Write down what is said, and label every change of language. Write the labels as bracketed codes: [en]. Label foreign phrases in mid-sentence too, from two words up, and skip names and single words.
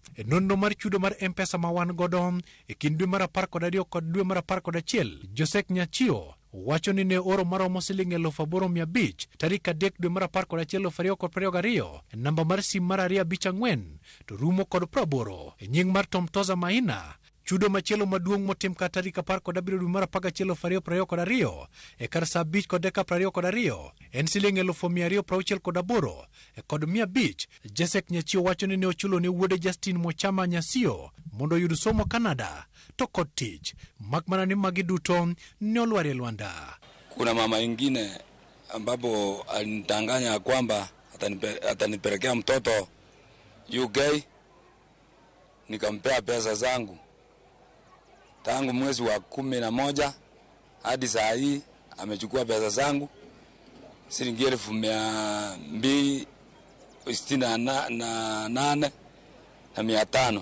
[luo] E nonro mar chudo mar M-Pesa ma wan godo e kind dwe mar 12 kod dwe mar 11, Jose Kanyachio wacho ni ne oro maromo $8,500 tarik 3 dwe mar 11 2022 e namba mar sim mar 254 to rumo kod 80 e nying mar Tom Toza Maina, Chudo machielo maduong' motim ka tarik 17 dwe mar 11 2022 e kar saa 5 kod dakika 22 en siling 268 kod 500. Jesek Nyachio wacho ni ne ochulo ne wuode Justin Mochama Nyasio mondo oyud somo Canada to kod tich, mak mana ni magi duto ne olwar e lwanda. [sw] Kuna mama ingine ambapo alinitanganya kwamba atanipelekea mtoto UK, nikampea pesa zangu. Tangu mwezi wa 11 hadi saa hii amechukua pesa zangu shilingi 268,500.